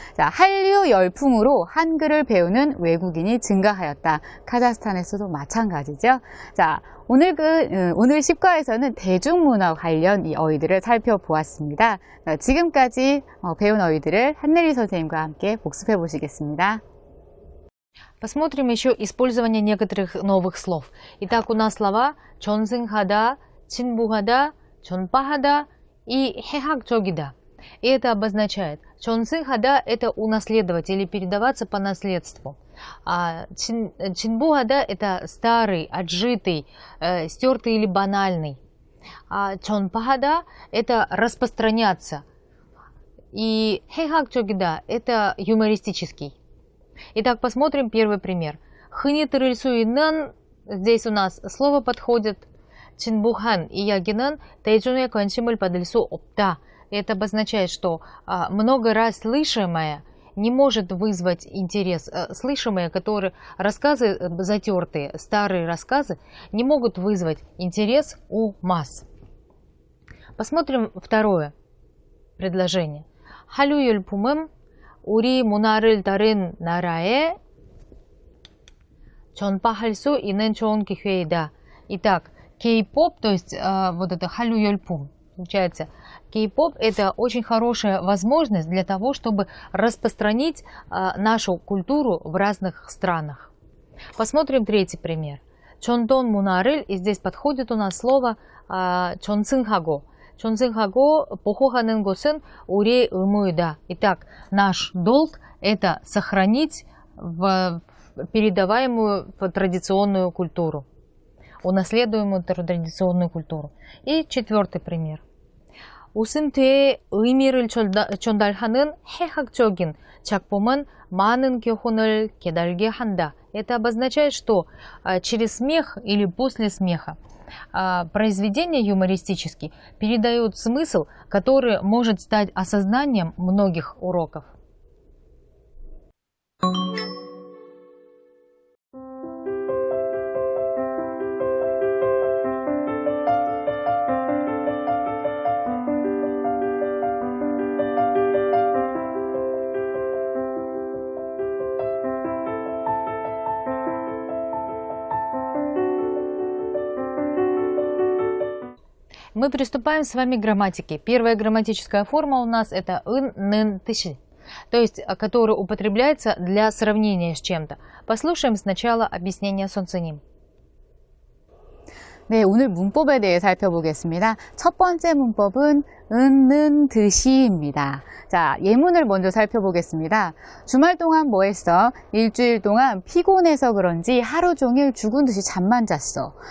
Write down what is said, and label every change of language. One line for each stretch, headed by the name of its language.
Korean: 자, 한류 열풍으로 한글을 배우는 외국인이 증가하였다. 카자흐스탄에서도 마찬가지죠. 자, 오늘 10과에서는 대중문화 관련 이 어휘들을 살펴보았습니다. 지금까지 배운 어휘들을 한내리 선생님과 함께 복습해 보시겠습니다.
Russian: Посмотрим еще использование некоторых новых слов. Итак, у нас слова чонсынхада, чинбухада, чонпахада и хехакчогида. И это обозначает, чонсынхада – это унаследовать или передаваться по наследству. А чинбухада – это старый, отжитый, стертый или банальный. А чонпахада – это распространяться. И хехакчогида – это юмористический. Итак, посмотрим первый пример.
Korean: 흔히들을수있는,
Russian: здесь у нас слово подходит.
Korean: 진부한 이야기는 대중의 관심을 받을 수 없다.
Russian: Это обозначает, что много раз слышимое не может вызвать интерес. Слышимые, которые рассказы затертые, старые рассказы, не могут вызвать интерес у масс. Посмотрим второе предложение.
Korean: 한류열품은 우리 문화를 다른 나라에 전파할 수 있는 좋은 기회이다.
Russian: Итак, Кей-поп, то есть вот это 한류열품, получается, Кей-поп это очень хорошая возможность для того, чтобы распространить нашу культуру в разных странах. Посмотрим третий пример.
Korean: 전통 문화를,
Russian: и здесь подходит у нас слово
Korean: 전승하고. 전승하고 보호하는 것은 우리의 의무이다.
Russian: Итак, наш долг это сохранить передаваемую традиционную культуру, унаследуемую традиционную культуру. И четвертый пример.
Korean: 웃음퇴의 의미를 전달하는 해학적인 작품은 많은 교훈을 깨달게 한다.
Russian: Это обозначает, что через смех или после смеха произведения юмористические передают смысл, который может стать осознанием многих уроков. Мы приступаем с вами к грамматике. Первая грамматическая форма у нас это ын, нын, тыши, то есть которая употребляется для сравнения с чем-то. Послушаем сначала объяснение сонциним.
Korean: 네, 오늘 문법에 대해 살펴보겠습니다. 첫 번째 문법은 는, 듯이입니다. 자, 예문을 먼저 살펴보겠습니다. 주말 동안 뭐 했어? 일주일 동안 피곤해서 그런지 하루 종일 죽은 듯이 잠만 잤어.